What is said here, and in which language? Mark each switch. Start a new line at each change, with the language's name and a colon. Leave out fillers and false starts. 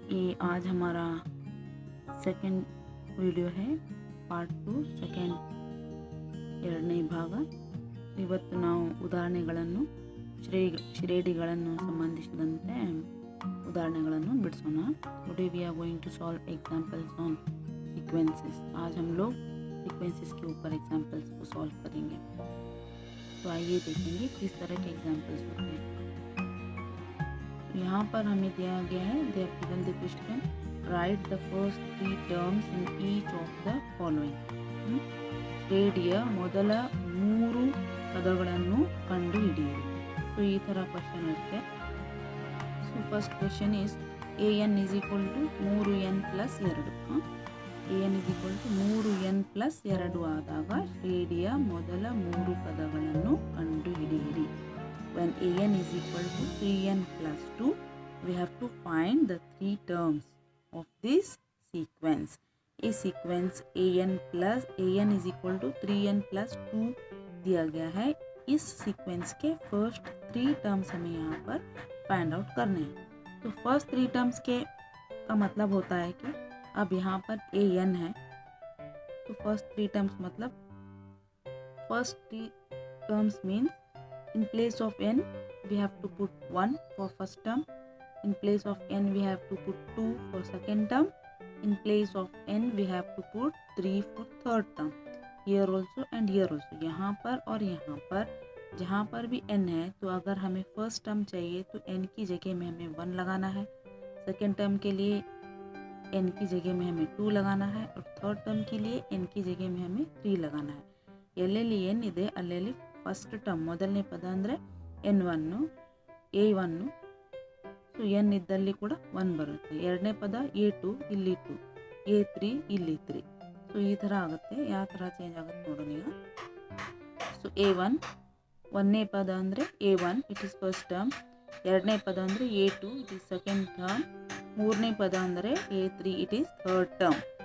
Hindi: ये आज हमारा सेकेंड ವಿಡಿಯೋ है ಪಾರ್ಟ್ 2 ಸೆಕೆಂಡ್
Kannada: ಎರಡನೇ ಭಾಗ। ಇವತ್ತು ನಾವು ಉದಾಹರಣೆಗಳನ್ನು ಶ್ರೇಣಿಗಳನ್ನು ಸಂಬಂಧಿಸಿದಂತೆ उदाहरणें बिड़सोण।
English: Today we are going to solve examples on sequences.
Hindi: आज हम लोग सीक्वेंसेस के ऊपर एग्जाम्पल्स को सॉल्व करेंगे। तो आइए देखेंगे किस तरह के एग्जाम्पल्स होते हैं। यहाँ पर हमें दिया गया है,
English: They have given the question, write the first 3 terms in each of the following.
Kannada: ಶ್ರೇಣಿಯ ಮೊದಲ 3 ಪದಗಳನ್ನು ಕಂಡುಹಿಡಿಯಿರಿ। ಸೊ ಈ ಥರ ಕ್ವಶನ್ ಇರುತ್ತೆ।
English: So first question is an is equal to 3n plus 2। an is equal to 3n plus 2
Kannada: ಆದಾಗ ಶ್ರೇಣಿಯ ಮೊದಲ 3 ಪದಗಳನ್ನು ಕಂಡುಹಿಡಿಯಿರಿ।
English: When an is equal to 3n plus 2, we have to find the 3 terms of this sequence. A sequence an is equal to 3n plus 2
Hindi: दिया गया है। इस sequence के फर्स्ट 3 टर्म्स हमें यहाँ पर फाइंड आउट करने हैं। तो फर्स्ट 3 टर्म्स के का मतलब होता है कि अब यहाँ पर an है, तो फर्स्ट 3 टर्म्स मतलब first 3 terms means
English: in place of n we have to put 1 for first term, in place of n we have to put 2 for second term, in place of n we have to put 3 for third term, here also and here also।
Hindi: यहाँ पर और यहाँ पर जहाँ पर भी n है तो अगर हमें फर्स्ट टर्म चाहिए तो n की जगह में हमें 1 लगाना है, सेकेंड टर्म के लिए n की जगह में हमें 2 लगाना है और थर्ड टर्म के लिए n की जगह में हमें 3 लगाना है।
Kannada: ಎಲ್ಲೆಲ್ಲಿ n ಇದೆ ಅಲ್ಲೆಲ್ಲಿ ಫಸ್ಟ್ ಟರ್ಮ್ ಮೊದಲನೇ ಪದ ಅಂದರೆ n1 a1, ಸೊ n ಇದ್ದಲ್ಲಿ ಕೂಡ 1 ಬರುತ್ತೆ। ಎರಡನೇ ಪದ a2 ಇಲ್ಲಿ 2, a3 ಇಲ್ಲಿ 3, ಸೊ ಈ ಥರ ಆಗುತ್ತೆ। ಯಾವ ಥರ ಚೇಂಜ್ ಆಗುತ್ತೆ ನೋಡೋಣ ಈಗ। ಸೊ a1 ಒಂದನೇ ಪದ ಅಂದರೆ a1
English: it is first term,
Kannada: ಎರಡನೇ ಪದ ಅಂದರೆ a2
English: it is second term,
Kannada: ಮೂರನೇ ಪದ ಅಂದರೆ a3
English: It is third term.